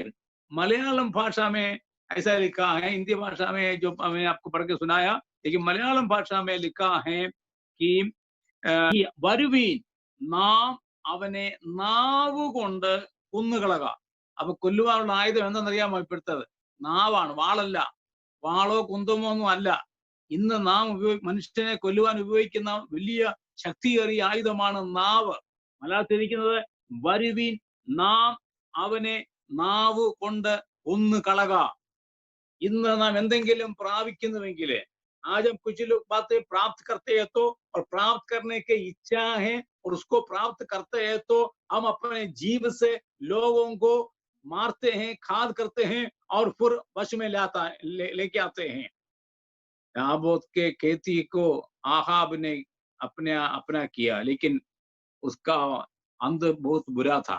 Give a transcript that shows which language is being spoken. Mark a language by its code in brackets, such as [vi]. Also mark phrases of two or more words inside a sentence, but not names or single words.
[hi] मलयालम भाषा में ऐसा लिखा है, हिंदी भाषा में जो मैंने आपको पढ़ के सुनाया, लेकिन मलयालम भाषा में लिखा है कि [ml] വരുവീൻ നാം അവനെ നാവ് കൊണ്ട് കൊന്നുകളക। അപ്പൊ കൊല്ലുവാനുള്ള ആയുധം എന്താണെന്നറിയാമോ? ഇപ്പോഴത്തത് നാവാണ്, വാളല്ല. വാളോ കുന്തമോ ഒന്നും അല്ല. ഇന്ന് നാം മനുഷ്യനെ കൊല്ലുവാൻ ഉപയോഗിക്കുന്ന വലിയ ശക്തിയേറിയ ആയുധമാണ് നാവ്. മലയാളത്തിലിരിക്കുന്നത് വരുവീൻ നാം അവനെ നാവ് കൊണ്ട് കൊന്നു കളക। ഇന്ന് നാം എന്തെങ്കിലും പ്രാപിക്കുന്നുവെങ്കിൽ, [hi] आज हम कुछ लोग बातें प्राप्त करते हैं तो, और प्राप्त करने की इच्छा है और उसको प्राप्त करते हैं तो हम अपने जीव से लोगों को मारते हैं, खाद करते हैं और फिर वश में लेके आते हैं। नाबोत के खेती को आहाब ने अपना किया, लेकिन उसका अंत बहुत बुरा था।